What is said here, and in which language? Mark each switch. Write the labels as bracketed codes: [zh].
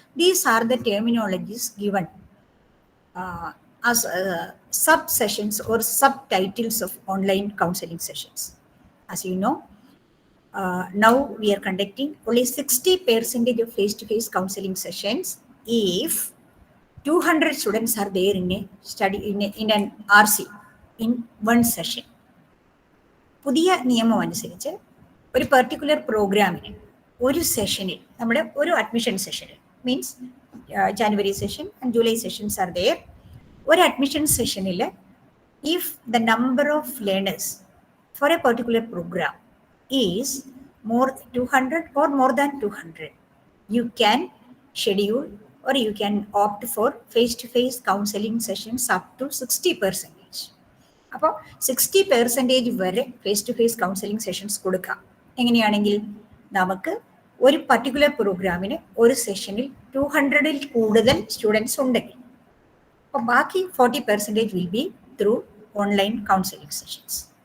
[en] These are the terminologies given as sub-sessions or subtitles of online counseling sessions. As you know, now we are conducting only 60% of face-to-face counseling sessions if 200 students are there in a study in an RC in one session. [ml] പുതിയ നിയമം അനുസരിച്ച് ഒരു particular പ്രോഗ്രാമിന് ഒരു സെഷനിൽ നമ്മുടെ ഒരു admission സെഷനിൽ means [en] January session and July sessions are there. [ml] ഒരു അഡ്മിഷൻ സെഷനിൽ [en] If the number of learners for a particular program is more 200 or more than 200, you can schedule or you can opt for face-to-face counseling sessions up to 60%. [ml] അപ്പോൾ 60% വരെ face to face counselling sessions കൊടുക്കാം. എങ്ങനെയാണെങ്കിൽ നമുക്ക് ഒരു particular പ്രോഗ്രാമിന് ഒരു സെഷനിൽ 200-ൽ കൂടുതൽ students ഉണ്ടെങ്കിൽ, അപ്പോൾ ബാക്കി 40% [en] Will be through online counselling sessions.